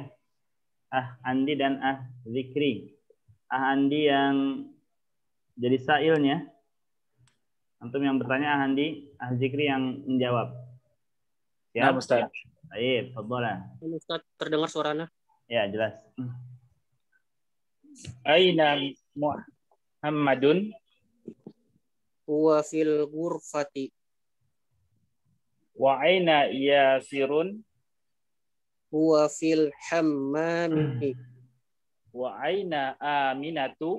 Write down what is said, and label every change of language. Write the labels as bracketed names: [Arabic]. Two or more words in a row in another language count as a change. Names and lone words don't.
[Indonesian] Andi dan Zikri. Andi yang jadi sailnya. Antum yang bertanya Andi, Zikri yang menjawab. Ya, Ustaz. Baik, fadhila. Ustaz, terdengar suaranya? Ya, jelas. [Arabic] أين محمد? هو في الغرفة. وأين ياسر? هو في الحمام. وأين آمنة?